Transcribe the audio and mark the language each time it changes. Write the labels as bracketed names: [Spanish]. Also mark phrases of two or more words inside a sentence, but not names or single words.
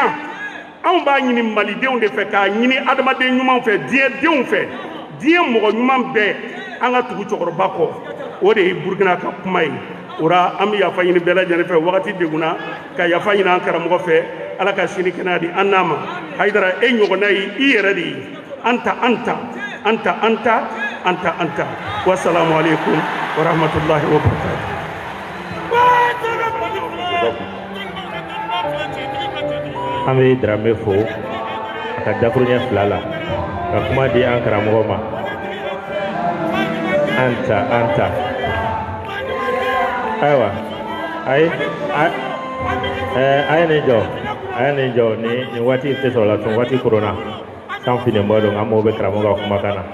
[Bambara] Anw b'a ɲini malidenw de fɛ, k'a ɲini adamaden ɲumanw fɛ, diɲɛ denw fɛ, diɲɛ mɔgɔ ɲuman bɛɛ an ka tugu cɛkɔrɔba kɔ. O de ye Burkina ka kuma ye. Ora an bɛ yafa ɲini bɛɛ lajɛlen fɛ wagati degunna, ka yafa ɲini an karamɔgɔ fɛ, Ala ka sini kɛnɛya di an n'a ma. Haidara e ɲɔgɔnna ye i yɛrɛ de ye, anta. [Arabic] والسلام عليكم ورحمة الله وبركاته. [Bambara] An bɛ Dramé fo a ka dakuruɲɛ fila la ka kuma di an karamɔgɔ ma. Anta. Ayiwa, a ye nin jɔ ni waati tɛ sɔrɔ la tun, waati korona san fini bɔ don, an m'o bɛ karamɔgɔ ka kumakan na.